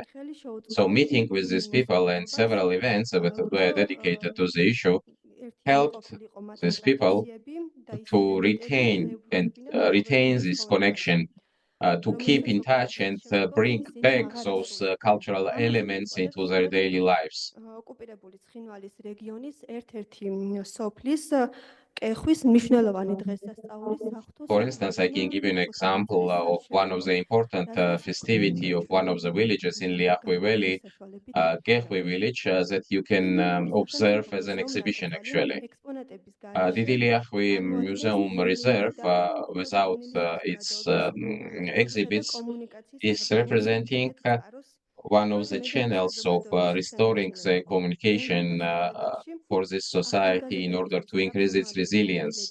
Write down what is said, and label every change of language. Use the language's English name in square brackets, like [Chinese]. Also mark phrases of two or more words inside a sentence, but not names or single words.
[English] So meeting with these people and several events that were dedicated to the issue helped these people to retain this connection, to keep in touch and bring back those cultural elements into their daily lives. [Georgian] ოკუპირებული ცხინვალის რეგიონის ერთ-ერთი სოფლის კეხვის მნიშვნელოვანი დღესასწაული საღვთო [English] For instance, I can give you an example of one of the important festivity of one of the villages in Liakhvi Valley, Gekhvi village, that you can observe as an exhibition actually. Didi Liakhvi Museum Reserve, without its exhibits, is representing one of the channels of restoring the communication for this society in order to increase its resilience.